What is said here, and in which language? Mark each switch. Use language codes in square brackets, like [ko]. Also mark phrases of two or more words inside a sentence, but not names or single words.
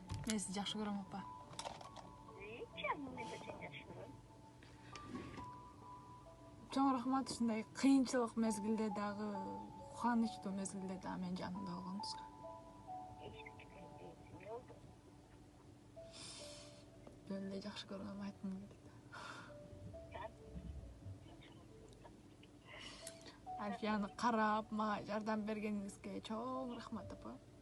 [kk] Мен сізді жақсы көрем, апа. Жаным, мен де сені жақсы көрем. [ky] Чоң рахмат, ушундай кыйынчылык мезгилде дагы, кубанычтуу мезгилде дагы менин жанымда болгонуңузга. Мен эле жакшы көргөнүмдү айткым келди. Альфияны карап, мага жардам бергениңизге чоң рахмат, апа.